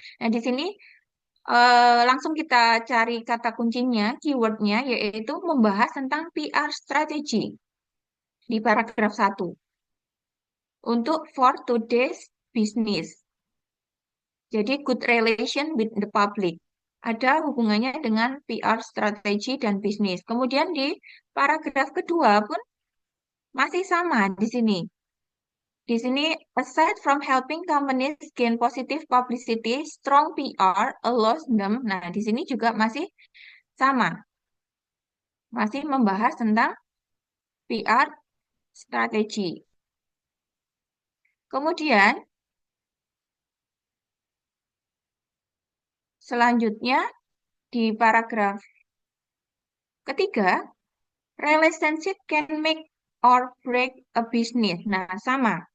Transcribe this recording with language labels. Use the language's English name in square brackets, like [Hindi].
[Indonesian] Nah, di sini langsung kita cari kata kuncinya, keywordnya, yaitu membahas tentang PR strategi di paragraf satu untuk [English] for today's business. Jadi good relation with the public. [Indonesian] Ada hubungannya dengan PR strategi dan bisnis. Kemudian di paragraf kedua pun masih sama di sini. Di sini, [English] aside from helping companies gain positive publicity, strong PR allows them. [Indonesian] Nah, di sini juga masih sama. Masih membahas tentang PR strategi. Kemudian, selanjutnya di paragraf ketiga, [English] relationship can make or break a business. [Indonesian] Nah, sama.